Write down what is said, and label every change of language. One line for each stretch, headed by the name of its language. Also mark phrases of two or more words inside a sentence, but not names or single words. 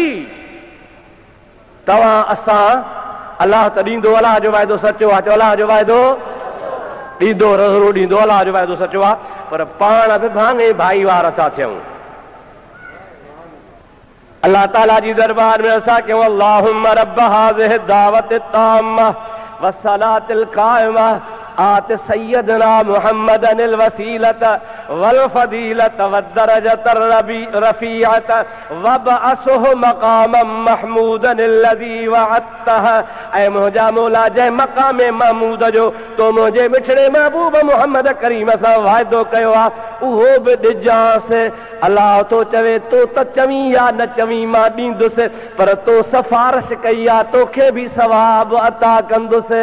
Sindhi: तव्हां असां अलाह त ॾींदो, अलाह जो वाइदो सचो आहे। चओ अलाह जो वाइदो ॾींदो, ज़रूरु ॾींदो, अलाह जो वाइदो सचो आहे। पर पाण बि भाङे भाई वार था थियूं। अल्लाह ताला जी दरबार में असां कयूं
Arabic: اللهم رب هذه الدعوة التامة والصلاة القائمة آت سيدنا محمدا الوسيلة والفضيلة والدرجة الرفيعة وابعثه مقاما محمودا الذي وعدته.
Sindhi: ऐं मुंहिंजा मौला जंहिं मक़ाम महमूद जो तो मुंहिंजे मिठड़े महबूब मुहम्मद करीम सां वाइदो कयो आहे, उहो बि ॾिजांसि। अलाह तो चवे तो त चवीं या न चवीं मां ॾींदुसि, पर तो सिफारिश कई आहे, तोखे बि सवाब अता कंदुसि।